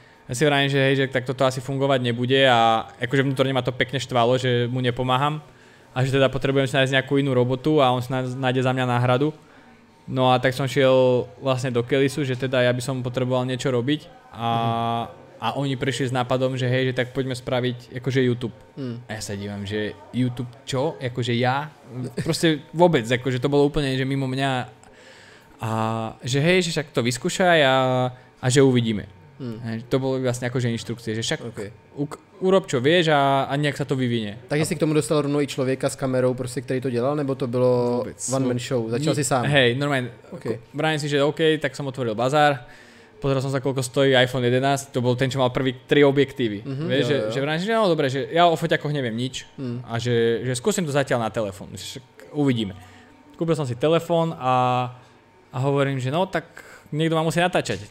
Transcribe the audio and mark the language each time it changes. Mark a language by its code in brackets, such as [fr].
[sk] Ja si vravím, že hej, že tak toto asi fungovať nebude a akože vnútorne ma to pekne štvalo, že mu nepomáham a že teda potrebujem si nájsť nejakú inú robotu a on si nájde za mňa náhradu. No a tak som šiel vlastne do Kelisu, že teda ja by som potreboval niečo robiť a oni prišli s nápadom, že hej, že tak poďme spraviť akože YouTube. A ja sa dívam, že YouTube čo? Akože ja? Proste vôbec, akože to bolo úplne, že mimo mňa a že hej, že však to vyskúšaj a že uvidíme. To bolo vlastne akože inštrukcie, že však urob čo vieš a nejak sa to vyvinie. [cs] Takže si k tomu dostal rovnou i člověka s kamerou, prostě, který to dělal, nebo to bylo one man show? [sk] Začal si sám? Hej, normálne, vrajím si, že OK, tak som otvoril bazár, pozrel som sa, koľko stojí iPhone 11, to bol ten, čo mal prvý 3 objektívy. Vieš, že vrajím si, že no dobre, že ja o foťakoch neviem nič a že skúsim to zatiaľ na telefón, uvidíme. Kúpil som si telefón a hovorím, že no tak niekto ma musí natáčať.